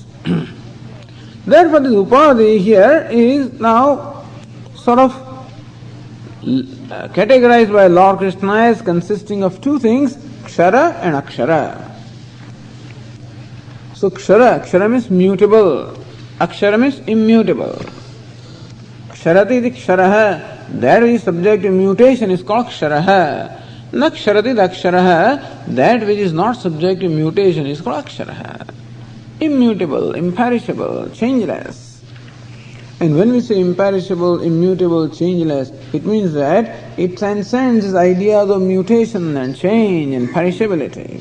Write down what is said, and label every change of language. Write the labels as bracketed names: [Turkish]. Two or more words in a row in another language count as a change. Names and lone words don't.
[English] Therefore this upadhi here is now sort of categorized by Lord Krishna as consisting of two things, kshara and akshara. So kshara means mutable, akshara means immutable. [Sanskrit] Ksharati iti ksharaha, [English] that which is subject to mutation is called ksharaha. [Sanskrit] Na ksharati iti aksharaha, [English] that which is not subject to mutation is called aksharaha. Immutable, imperishable, changeless. And when we say imperishable, immutable, changeless, it means that it transcends this idea of mutation and change and perishability.